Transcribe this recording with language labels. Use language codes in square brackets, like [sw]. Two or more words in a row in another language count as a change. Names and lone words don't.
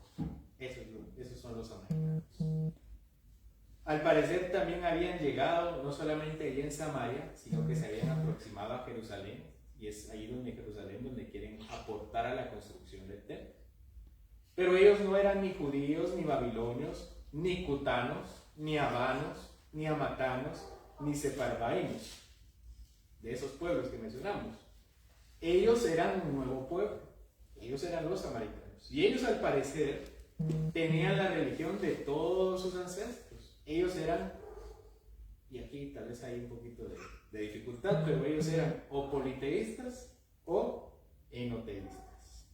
[es] Esos son los samaritanos. Al parecer también habían llegado no solamente allí en Samaria, sino que se habían aproximado a Jerusalén, y es ahí donde Jerusalén donde quieren aportar a la construcción del templo. Pero ellos no eran ni judíos, ni babilonios, ni cutanos, ni habanos, ni amatanos, ni sefarvainos, de esos pueblos que mencionamos. Ellos eran un nuevo pueblo, ellos eran los samaritanos, y ellos al parecer tenían la religión de todos sus ancestros. Ellos eran, y aquí tal vez hay un poquito de dificultad, pero ellos eran o politeístas o enoteístas.